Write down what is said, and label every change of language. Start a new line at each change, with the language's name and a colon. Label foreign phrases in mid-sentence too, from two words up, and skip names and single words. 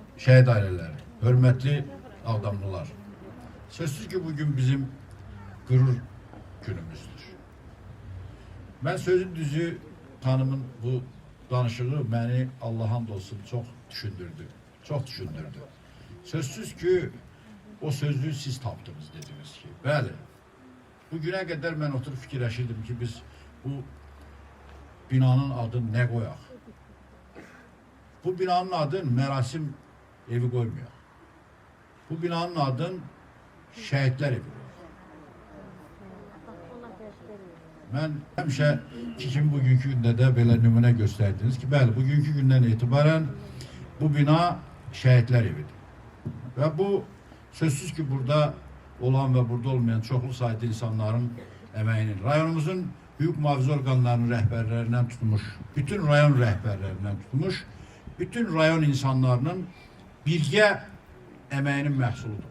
Azerbaijani: Şəhid ailələri, hörmətli Ağdamlılar, sözsüz ki, bugün bizim qürur günümüzdür. Mən sözün düzü xanımın bu danışığı məni Allah hamd olsun çox düşündürdü. Sözsüz ki, o sözlüğü siz tapdınız dediniz ki. Bəli.
Turkish: Bu güne kadar ben oturup
Azerbaijani: fikirləşirdim ki biz bu binanın adını ne koyaq? Bu binanın adını Merasim evi koymayaq. Bu binanın adını Şəhidlər evi koyaq. Ben həmişə ki kimi bugünkü gündə də belə nümunə göstərdiniz ki, bəli, bugünkü gündən etibarən bu bina Şəhidlər evidir. Və bu sözsüz ki burada olan ve burada olmayan çoklu sayıda insanların emeğinin, rayonumuzun hüquq mühafizə organlarının rəhbərlərindən tutmuş, bütün rayon rəhbərlərindən tutmuş, bütün rayon insanlarının birgə emeğinin məhsuludur.